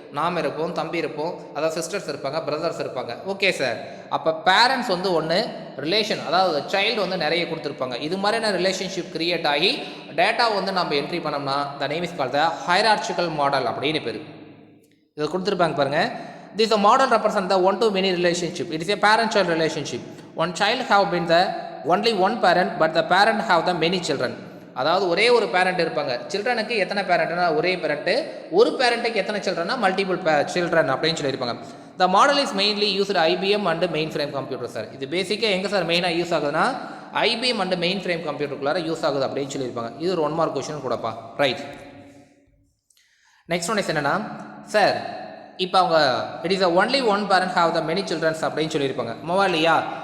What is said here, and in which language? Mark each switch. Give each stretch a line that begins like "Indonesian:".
Tamil: நாம் இருப்போம், தம்பி இருப்போம், அதாவது சிஸ்டர்ஸ் இருப்பாங்க, பிரதர்ஸ் இருப்பாங்க. Okay sir. அப்போ பேரண்ட்ஸ் வந்து ஒன்று, ரிலேஷன் அதாவது சைல்டு வந்து நிறைய கொடுத்துருப்பாங்க. இது மாதிரியான ரிலேஷன்ஷிப் கிரியேட் ஆகி டேட்டா வந்து நம்ம என்ட்ரி பண்ணோம்னா the name is called the hierarchical model அப்படின்னு பேர். இதை கொடுத்துருப்பாங்க பாருங்கள்.
English: This model represents the one-to-many relationship. It is a parent-child relationship. One child have been the only one parent, but the parent have the many children.
Tamil: அதாவது ஒரே ஒரு parent இருப்பாங்க. சில்ட்ரனுக்கு எத்தனை பேரண்ட்னா ஒரே பேரண்ட்டு, ஒரு பேரண்ட்டுக்கு எத்தனை சில்ட்ரன்னா மல்டிபிள் சில்ட்ரன் அப்படின்னு சொல்லியிருப்பாங்க.
English: The model is mainly used IBM and mainframe computer sir.
Tamil: இது பேசிக்காக எங்கே சார் மெயினாக யூஸ் ஆகுதுன்னா IBM and main frame கம்ப்யூட்டருக்குள்ளார use ஆகுது அப்படின்னு சொல்லியிருப்பாங்க. இது ஒரு 1 mark question கூடப்பா. Right. Next one is என்னன்னா சார், இப்போ அவங்க
English: it is only one parent have the many childrens
Tamil: அப்படின்னு சொல்லியிருப்பாங்க ஆமாவா இல்லையா?